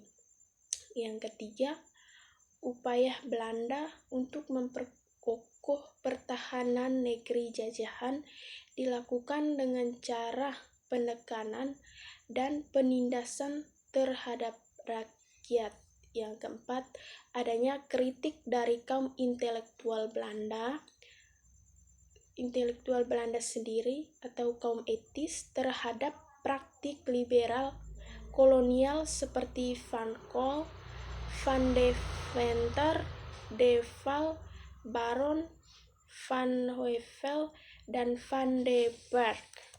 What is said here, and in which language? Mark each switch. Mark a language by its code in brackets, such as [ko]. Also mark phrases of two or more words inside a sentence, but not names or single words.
[id] Yang ketiga, upaya Belanda untuk memperkokoh pertahanan negeri jajahan dilakukan dengan cara penekanan dan penindasan terhadap rakyat. Yang keempat, adanya kritik dari kaum intelektual Belanda sendiri atau kaum etis terhadap praktik liberal kolonial seperti Van Cole, Van Deventer, De Waal, Baron, Van Heuvel, dan Van den Berg.